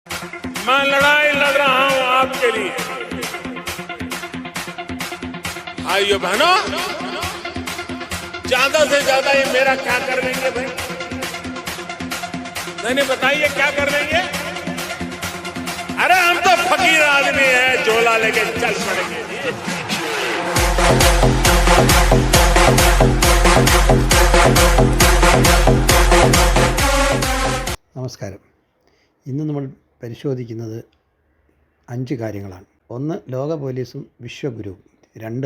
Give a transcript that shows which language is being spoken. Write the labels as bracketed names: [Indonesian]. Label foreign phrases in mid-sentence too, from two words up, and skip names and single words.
[Hindi] मैं लड़ाई लड़ रहा हूं आपके लिए। भाइयों बहनों, ज्यादा से ज्यादा ये मेरा क्या कर लेंगे भाई? नहीं बताइए क्या कर लेंगे? अरे हम तो फकीर आदमी है, झोला लेके चल पड़ेंगे। [Malayalam] നമസ്കാരം. ഇന്ന് നമ്മൾ പരിശോധിക്കുന്നത് 5 കാര്യങ്ങളാണ്. 1. ലോക പോലീസും വിശ്വഗുരുവും. 2.